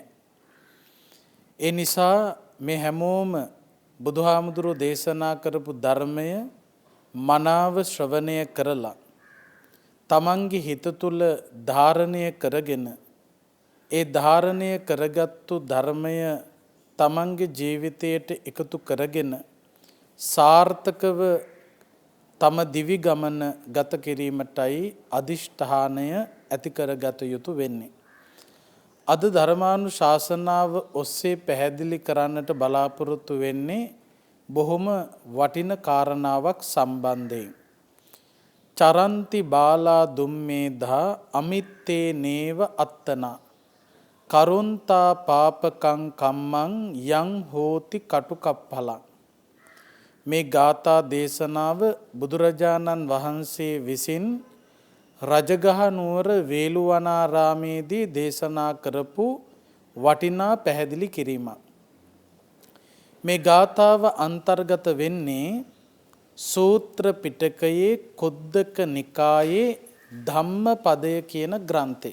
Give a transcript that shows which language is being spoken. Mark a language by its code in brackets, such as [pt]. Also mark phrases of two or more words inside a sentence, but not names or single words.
[si] ඒ නිසා මේ හැමෝම බුදුහාමුදුරුවෝ දේශනා කරපු ධර්මය මනාව ශ්‍රවණය කරලා තමන්ගේ හිත තුළ ධාරණය කරගෙන ඒ ධාරණය කරගත්තු ධර්මය තමන්ගේ ජීවිතයට එකතු කරගෙන සාර්ථකව තම දිවි ගමන ගත කිරීමටයි අදිෂ්ඨානය ඇති කරගත යුතු වෙන්නේ. අද ධර්මානුශාසනාව ඔස්සේ පැහැදිලි කරන්නට බලාපොරොත්තු වෙන්නේ බොහොම වටින කාරණාවක් සම්බන්ධයෙන්. [pi] චරන්ති බාලා දුම්මේධා අමිත්තේ නේව අත්තනා කරුන්තා පාපකං කම්මං යං හෝති කටුකප්පලං. [si] මේ ගාථා දේශනාව බුදුරජාණන් වහන්සේ විසින් රජගහ නුවර වේළුවනාරාමේදී දේශනා කරපු වටිනා පැහැදිලි කිරීමක්. මේ ගාථාව අන්තර්ගත වෙන්නේ සූත්‍ර පිටකයේ කුද්දක නිකායේ ධම්මපදය කියන ග්‍රන්ථේ.